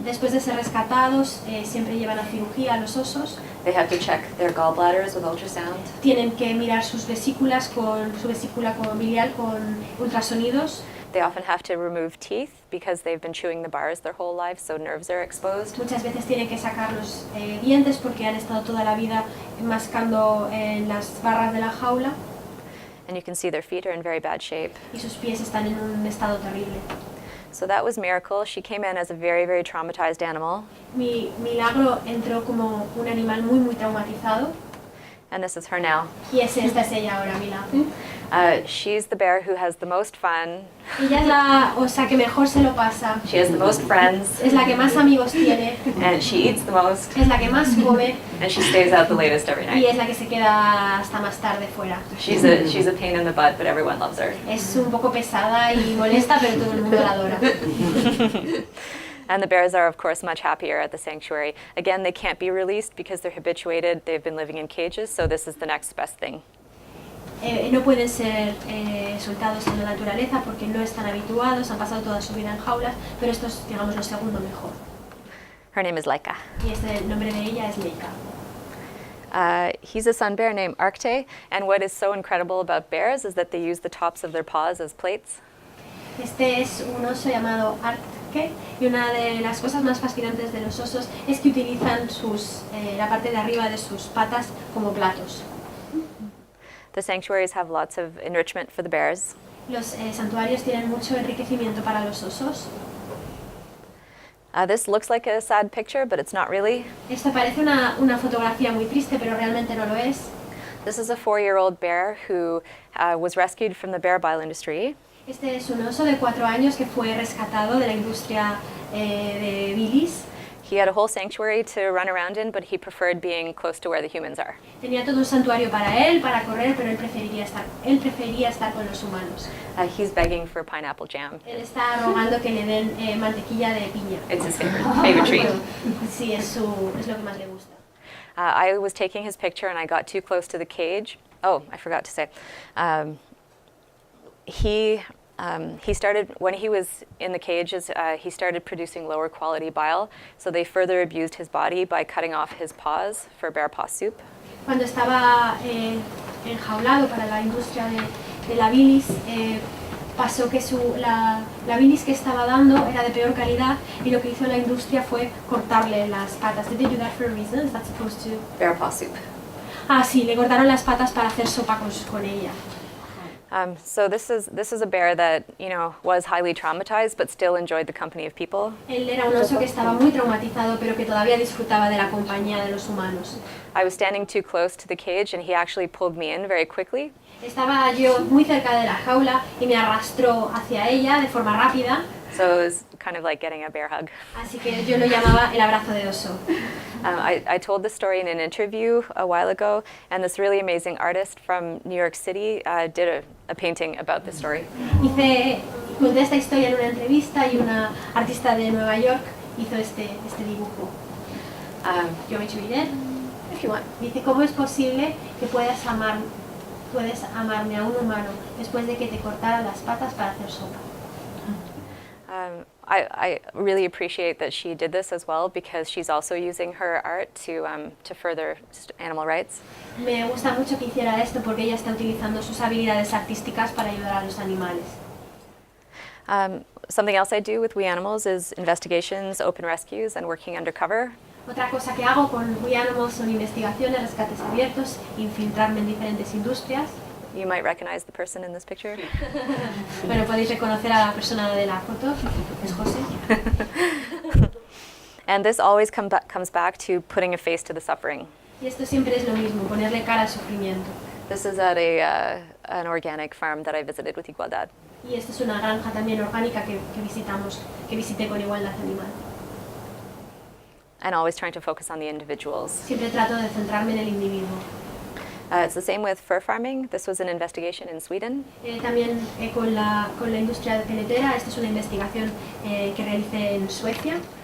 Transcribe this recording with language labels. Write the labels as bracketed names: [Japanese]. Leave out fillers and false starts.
[Spanish] Después de ser rescatados, siempre llevan a cirugía a los osos. [English] They have to check their gallbladders with ultrasound. [Spanish] Tienen que mirar su vesícula biliar con ultrasonidos. [English] They often have to remove teeth because they've been chewing the bars their whole lives, so nerves are exposed. [Spanish] Muchas veces tienen que sacar los dientes porque han estado toda la vida mascando en las barras de la jaula. [English] And you can see their feet are in very bad shape. [Spanish] Y sus pies están en un estado terrible. [English] So that was Miracle. She came in as a very, very traumatized animal. [Spanish] Milagro entró como un animal muy, muy traumatizado. [English] And this is her now. [Spanish] Y esta es ella ahora, Milagro. [English] She's the bear who has the most fun. [Spanish] Ella es la osa que mejor se lo pasa. [English] She has the most friends. [Spanish] Es la que más amigos tiene. [English] And she eats the most. [Spanish] Es la que más come. [English] And she stays out the latest every [Spanish] Y [English] night. [Spanish] es la que se queda hasta más tarde fuera. [English] She's a pain in the butt, but everyone loves her. [Spanish] Es un poco pesada y molesta, pero todo el mundo la adora. [English] And the bears are, of course, much happier at the sanctuary. Again, they can't be released because they're habituated. They've been living in cages, so this is the next best thing. [Spanish] No pueden ser soltados en la naturaleza porque no están habituados, han pasado toda su vida en jaulas, pero esto es, digamos, lo segundo mejor. [English] Her name is Laika. [Spanish] Y el nombre de ella es Leica. [English] He's a sun bear named Arcte, and what is so incredible about bears is that they use the tops of their paws as plates. [Spanish] Este es un oso llamado Arcte, y una de las cosas más fascinantes de los osos es que utilizan la parte de arriba de sus patas como platos. [English] The sanctuaries have lots of enrichment for the bears. [Spanish] Los santuarios tienen mucho enriquecimiento para los osos. [English] This looks like a sad picture, but it's not really. [Spanish] Esto parece una fotografía muy triste, pero realmente no lo es. [English] This is a 4-year-old bear who was rescued from the bear bile industry. [Spanish] Este es un oso de 4 años que fue rescatado de la industria de bilis. [English] He had a whole sanctuary to run around in, but he preferred being close to where the humans are. [Spanish] Tenía todo un santuario para él, para correr, pero él prefería estar con los humanos. [English] He's begging for pineapple jam. [Spanish] Él está rogando que le den mantequilla de piña. [English] It's his favorite treat. [Spanish] Sí, es lo que más le gusta. [English] I was taking his picture and I got too close to the cage. Oh, I forgot to say. He started, when he was in the cages, he started producing lower quality bile, so they further abused his body by cutting off his paws for bear paw soup. [Spanish] Cuando estaba enjaulado para la industria de la bilis, pasó que la bilis que estaba dando era de peor calidad y lo que hizo la industria fue cortarle las patas. [English] Did they do that for a reason? Is that supposed to? Bear paw soup. [Spanish] Ah, sí, le cortaron las patas para hacer sopa con ella. [English] So this is a bear that, was highly traumatized but still enjoyed the company of people. [Spanish] Él era un oso que estaba muy traumatizado pero que todavía disfrutaba de la compañía de los humanos. [English] I was standing too close to the cage and he actually pulled me in very quickly. [Spanish] Estaba yo muy cerca de la jaula y me arrastró hacia ella de forma rápida. [English] So it was kind of like getting a bear hug. [Spanish] Así que yo lo llamaba el abrazo de oso. [English] I told this story in an interview a while ago, and this really amazing artist from New York City did a painting about this story. [Spanish] Conté esta historia en una entrevista y una artista de Nueva York hizo este dibujo. [English] Do you want me to read it? If you want. [Spanish] Dice, ¿cómo es posible que puedas amarme a un humano después de que te cortara las patas para hacer sopa? [English] I really appreciate that she did this as well because she's also using her art to further animal rights. [Spanish] Me gusta mucho que hiciera esto porque ella está utilizando sus habilidades artísticas para ayudar a los animales. [English] Something else I do with We Animals is investigations, open rescues, and working undercover. [Spanish] Otra cosa que hago con We Animals son investigaciones, rescates abiertos, infiltrarme en diferentes industrias. [English] You might recognize the person in this picture. [Spanish] Bueno, podéis reconocer a la persona de la foto, es José. [English] And this always comes back to putting a face to the suffering. [Spanish] Y esto siempre es lo mismo, ponerle cara al sufrimiento. [English] This is at an organic farm that I visited with Igualdad. [Spanish] Y esta es una granja también orgánica que visité con Igualdad Animal. [English] And always trying to focus on the individuals. [Spanish] Siempre trato de centrarme en el individuo. [English] It's the same with fur farming. This was an investigation in Sweden. [Spanish] También con la industria peletera, esta es una investigación que realicé en Suecia.